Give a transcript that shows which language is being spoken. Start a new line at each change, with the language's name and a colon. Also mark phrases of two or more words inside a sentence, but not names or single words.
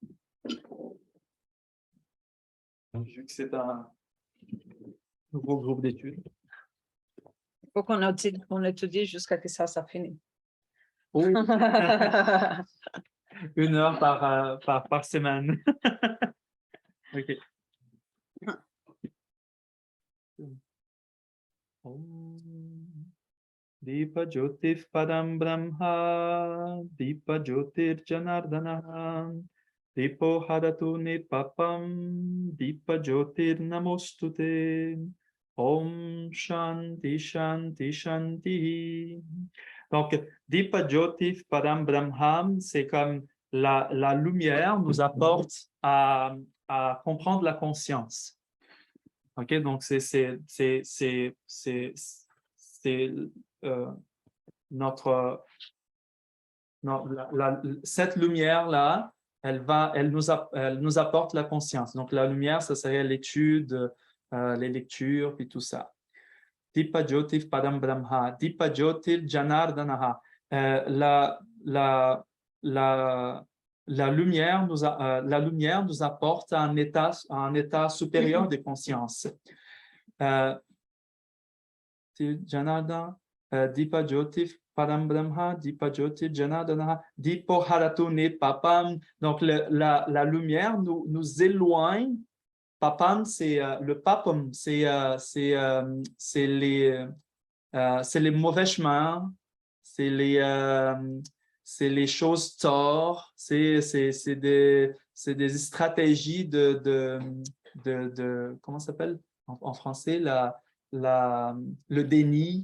French: Vu que c'est un nouveau groupe d'études. Il faut qu'on étudie jusqu'à ce que ça finisse. Oh. 1 heure par semaine. OK.
Sanskrit: Deepa Jyotif Padam Brahma, Deepa Jyotir Janardana, Deepo Hadatu Nipapam, Deepa Jyotir Namostute, Om Shanti Shanti Shanti. Donc, Deepa Jyotif Padam Brahma,
French: c'est comme la lumière nous apporte à comprendre la conscience. OK, donc c'est notre, cette lumière-là, elle nous apporte la conscience. Donc, la lumière, ça serait l'étude, les lectures, puis tout ça.
Sanskrit: Dipa Jyotif Padam Brahma, Dipa Jyotir Janardanaha.
French: La, la lumière nous apporte un état supérieur de conscience.
Sanskrit: Janardana, Dipa Jyotif Padam Brahma, Dipa Jyotir Janardana, Dipo Haratu Papam.
French: Donc, la lumière nous éloigne. Papam, c'est le papam, c'est les mauvais chemins, c'est les choses tort, c'est des stratégies comment ça s'appelle en français, le déni.